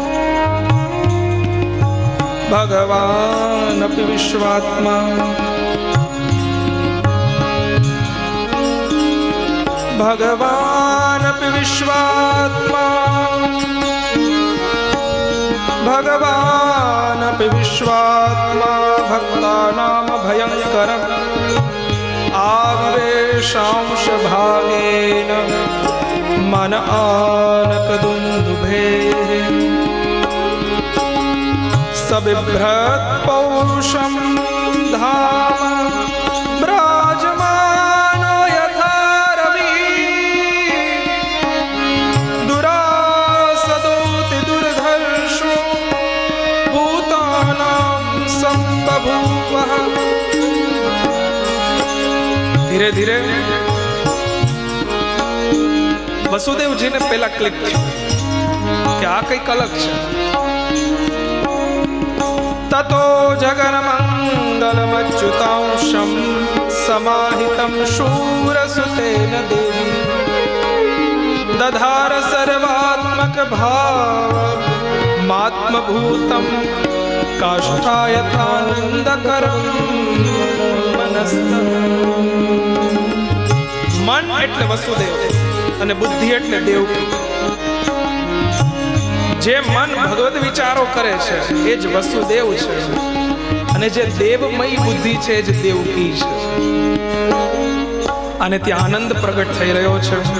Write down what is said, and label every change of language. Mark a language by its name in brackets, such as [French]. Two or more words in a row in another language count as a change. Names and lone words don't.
[Sanskrit] ભગવાન અપી વિશ્વાત્મા, ભગવાન અપી વિશ્વાત્મા, ભગવાન અપી વિશ્વાત્મા. ભક્તાનામ ભયંકર આવેશાંશ ભાગેન मन आनक दुन्दुभे सबिभ्रत पौरुषम धाम ब्राजमानो यथा रवि दुरासदोति दुर्धर्षो भूतानां संबभूवः। [Hindi] धीरे धीरे वसुदेवजी ने पहला क्लिक कि आ कई अलग है। [Sanskrit] ततो जगन्मंगलमच्युतांशं समाहितं शूरसुतेन देवी दधार सर्वात्मक भावमात्मभूतं काष्ठायथानंदकरं मनस्तः। [Gujarati] मन એટલે વસુદેવ અને બુદ્ધિ એટલે દેવકી। જે મન ભગવદ વિચારો કરે છે એ જ વસુદેવ છે અને જે દેવમય બુદ્ધિ છે એ જ દેવકી છે। અને ત્યાં આનંદ પ્રગટ થઈ રહ્યો છે।